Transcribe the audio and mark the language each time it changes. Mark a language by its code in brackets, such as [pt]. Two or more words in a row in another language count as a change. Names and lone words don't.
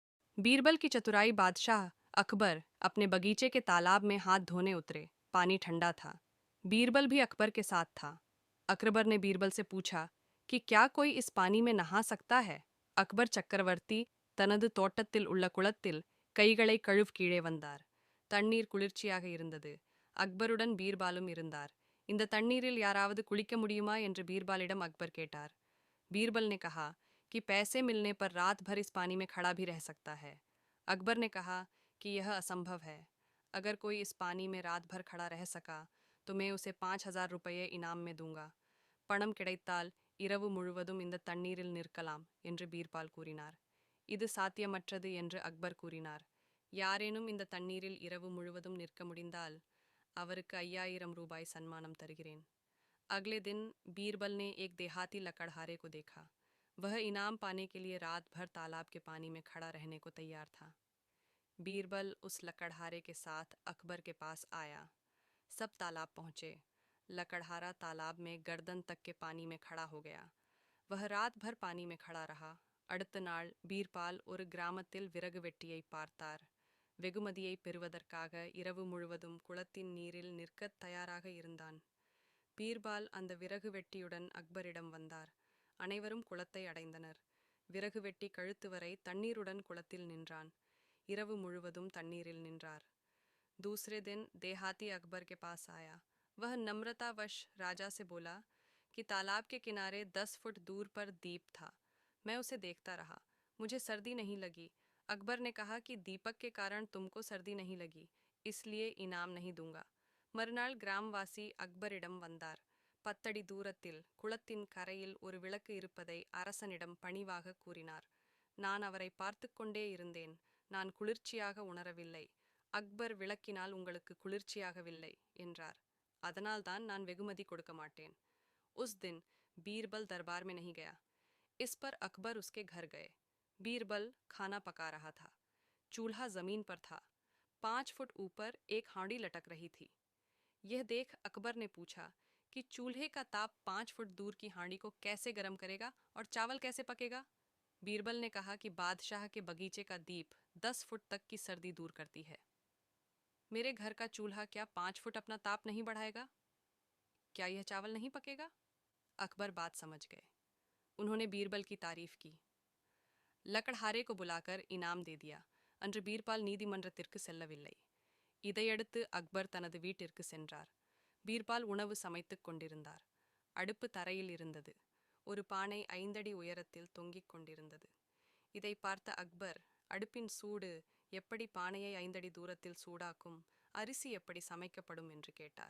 [hi] बीरबल की चतुराई बादशाह अकबर अपने बगीचे के तालाब में हाथ धोने उतरे। पानी ठंडा था। बीरबल भी अकबर के साथ था। अकबर ने बीरबल से पूछा कि क्या कोई इस पानी में नहा सकता है। [ta] अकबर चक्रवर्ती தனது தோட்டத்தில் உள்ள குளத்தில் கைகளை கழுவ வந்தார். தண்ணீர் குளிர்ச்சியாக இருந்தது. அக்பருடன் பீர்பாலும் இருந்தார். இந்த தண்ணீரில் யாராவது குளிக்க முடியுமா என்று பீர்பாலிடம் अकबर கேட்டார். [hi] बीरबल ने कहा कि पैसे मिलने पर रात भर इस पानी में खड़ा भी रह सकता है। अकबर ने कहा कि यह असंभव है। अगर कोई इस पानी में रात भर खड़ा रह सका तो मैं उसे 5,000 रुपये इनाम में दूंगा. [ta] பணம் கிடைத்தால் இரவு முழுவதும் இந்த தண்ணீரில் நிற்கலாம் என்று பீர்பால் கூறினார். இது சாத்தியமற்றது என்று அக்பர் கூறினார். யாரேனும் இந்த தண்ணீரில் இரவு முழுவதும் நிற்க முடிந்தால் அவருக்கு 5,000 ரூபாய் சன்மானம் தருகிறேன். [hi] अगले दिन बीरबल ने एक देहाती लकड़हारे को देखा. वह इनाम पाने के लिए रात भर तालाब के पानी में खड़ा रहने को तैयार था. बीरबल उस लकड़हारे के साथ अकबर के पास आया. सब तालाब पहुंचे. लकड़हारा तालाब में गर्दन तक के पानी में खड़ा हो गया. वह रात भर पानी में खड़ा रहा. [ta] அடுத்த நாள் பீர்பால் ஒரு கிராமத்தில் விறகு வெட்டியை பார்த்தார். வெகுமதியை பெறுவதற்காக இரவு முழுவதும் குளத்தின் நீரில் நிற்கத் தயாராக இருந்தான். பீர்பால் அந்த விறகு வெட்டியுடன் அக்பரிடம் வந்தார். அனைவரும் குளத்தை அடைந்தனர். விறகு வெட்டி கழுத்து வரை தண்ணீருடன் குளத்தில் நின்றான். இரவு முழுவதும் தண்ணீரில் நின்றார். [hi] दूसरे दिन देहाती अकबर के पास आया. वह नम्रतावश राजा से बोला कि तालाब के किनारे 10 फुट दूर पर दीप था. मैं उसे देखता रहा. मुझे सर्दी नहीं लगी. अकबर ने कहा कि दीपक के कारण तुमको सर्दी नहीं लगी, इसलिए इनाम नहीं दूंगा. [ta] மறுநாள் கிராமவாசி அக்பரிடம் வந்தார். 10 அடி தூரத்தில் குளத்தின் கரையில் ஒரு விளக்கு இருப்பதை அரசனிடம் பணிவாக கூறினார். நான் அவரை பார்த்து கொண்டே இருந்தேன். நான் குளிர்ச்சியாக உணரவில்லை. அக்பர் விளக்கினால் உங்களுக்கு குளிர்ச்சியாகவில்லை என்றார். அதனால்தான் நான் வெகுமதி கொடுக்க மாட்டேன். [hi] उस दिन बीरबल दरबार में नहीं गया. इस पर अकबर उसके घर गए. बीरबल खाना पका रहा था. चूल्हा जमीन पर था. 5 फुट ऊपर एक हांडी लटक रही थी. यह देख अकबर ने पूछा कि चूल्हे का ताप 5 फुट दूर की हांडी को कैसे गर्म करेगा और चावल कैसे पकेगा. बीरबल ने कहा कि बादशाह के बगीचे का दीप 10 फुट तक की सर्दी दूर करती है. मेरे घर का चूल्हा क्या 5 फुट अपना ताप नहीं बढ़ाएगा? क्या यह चावल नहीं पकेगा? अकबर बात समझ गए. उन्होंने बीरबल की तारीफ की. லக்கடஹாரே को बुलाकर इनाम दे दिया. [ta] அன்று பீர்பால் நீதிமன்றத்திற்கு செல்லவில்லை. இதையடுத்து அக்பர் தனது வீட்டிற்கு சென்றார். பீர்பால் உணவு சமைத்துக் கொண்டிருந்தார். அடுப்பு தரையில் இருந்தது. ஒரு பானை 5 அடி உயரத்தில் தொங்கிக் கொண்டிருந்தது. இதை பார்த்த அக்பர், அடுப்பின் சூடு எப்படி பானையை 5 அடி தூரத்தில் சூடாக்கும், அரிசி எப்படி சமைக்கப்படும் என்று கேட்டார்.